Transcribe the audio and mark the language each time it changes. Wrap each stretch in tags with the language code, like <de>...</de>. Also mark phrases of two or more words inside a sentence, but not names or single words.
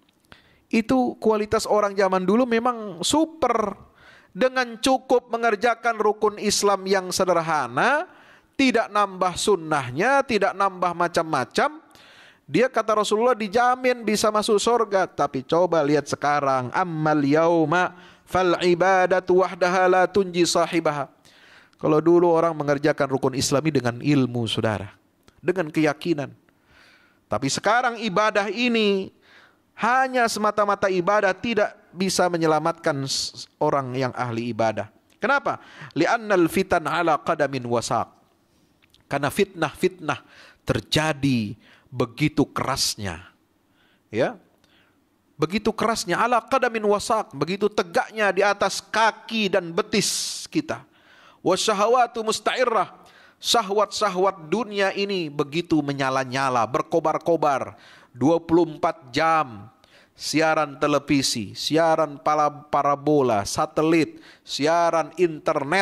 <id>Itu kualitas orang zaman dulu memang super. Dengan cukup mengerjakan rukun Islam yang sederhana, tidak nambah sunnahnya, tidak nambah macam-macam, dia, kata Rasulullah, dijamin bisa masuk surga. Tapi coba lihat sekarang,</id> <ar>أما اليوم فالعبادة وحدها لا تنجي صاحبها.</ar> <id>Kalau dulu orang mengerjakan rukun Islami dengan ilmu, saudara, dengan keyakinan. Tapi sekarang ibadah ini hanya semata-mata ibadah, tidak bisa menyelamatkan orang yang ahli ibadah. Kenapa?</id> <ar>لأن الفتن على قدم وساق.</ar> <id>Karena fitnah-fitnah terjadi begitu kerasnya. Ya. Begitu kerasnya,</id> <ar>على قدم وساق,</ar> <id>begitu tegaknya di atas kaki dan betis kita.</id> <ar>والشهوات مستعرة.</ar> <id>Syahwat-syahwat dunia ini begitu menyala-nyala, berkobar-kobar. 24 jam. Siaran televisi, siaran parabola, satelit, siaran internet.</id>